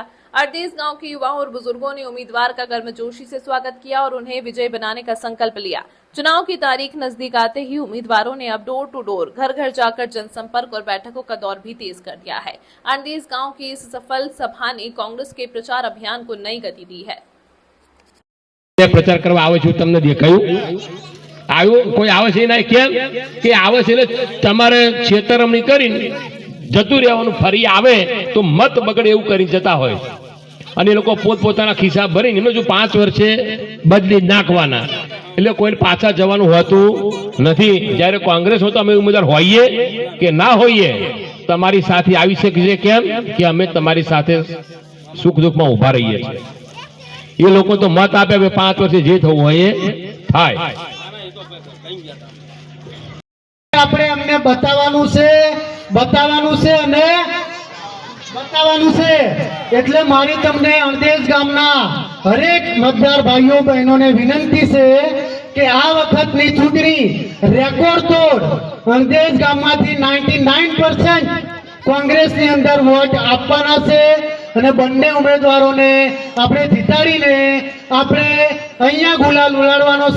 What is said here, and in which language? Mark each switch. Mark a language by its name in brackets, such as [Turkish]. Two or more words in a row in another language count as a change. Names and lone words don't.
[Hindi] अरदेस गांव के युवाओं और बुजुर्गों ने उम्मीदवार का गर्मजोशी से स्वागत किया और उन्हें विजय बनाने का संकल्प लिया। चुनाव की तारीख नजदीक आते ही उम्मीदवारों ने अब [English] door to door, [Hindi] घर घर जाकर जनसंपर्क और बैठकों का दौर भी तेज कर दिया है। अरदेस गाँव की इस सफल सभा ने कांग्रेस के प्रचार अभियान को नई गति दी है। [Gujarati] પ્રચાર કરવા આવે છૂ, તમને देखाયું આવ્યો કોઈ આવે છે ના? કેમ કે આવે છે એટલે તમારે છેતરમણી કરીને જતું રહેવાનું, ફરી આવે તો મત બગડે એવું કરી જતા હોય અને લોકો પોતપોતાના ખિસ્સા ભરીને એમને જો 5 વર્ષે બદલી નાખવાના, એટલે કોઈ પાછા જવાનું હોતું નથી। જ્યારે કોંગ્રેસ હોય તો અમે ઉમેદવાર હોઈએ કે ના હોઈએ, તમારી સાથે આવી શકીએ। કેમ કે અમે તમારી સાથે સુખ દુઃખમાં ઊભા રહીએ છીએ। [Hindi] ये लोग [Gujarati] તો મત આપે 5 વર્ષે જે થવું હોય થાય। આપણે અમને બતાવવાનું છે એટલે મારી તમને અરદેસ ગામના હરેક મતદાર ભાઈઓ બહેનોને વિનંતી છે કે આ વખતની ચૂંટણી રેકોર્ડ તોડ અરદેસ ગામમાંથી 99% કોંગ્રેસની અંદર વોટ આપવાના છે અને બંને ઉમેદવારોને આપણે જીતાડીને આપણે અહીંયા ગુલાલ ઉડાડવાનો છે।